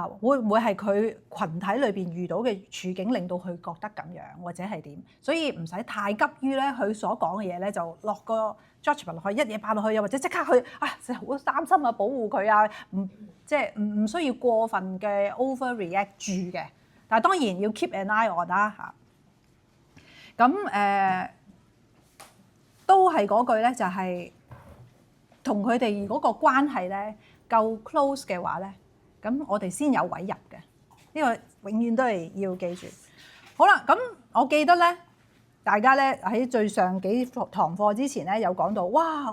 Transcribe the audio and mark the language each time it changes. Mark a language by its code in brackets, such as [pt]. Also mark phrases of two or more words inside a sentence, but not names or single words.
[yue] 會唔會係佢群體裏邊遇到嘅處境令到佢覺得咁樣，或者係點？所以唔使太急於咧佢所講嘅嘢咧，就落個 judgment 落去，一嘢擺落去，又或者即刻去就好擔心啊，保護佢啊，即係唔需要過分嘅 overreact 住嘅。但係當然要 [en] keep an eye on [yue] 啦嚇。咁都係嗰句咧，就係同佢哋嗰個關係咧夠 close 嘅話咧，咁我哋先有位入嘅。呢個永遠都係要記住。好啦，咁我記得咧，大家咧喺最上幾堂課之前咧有講到，哇！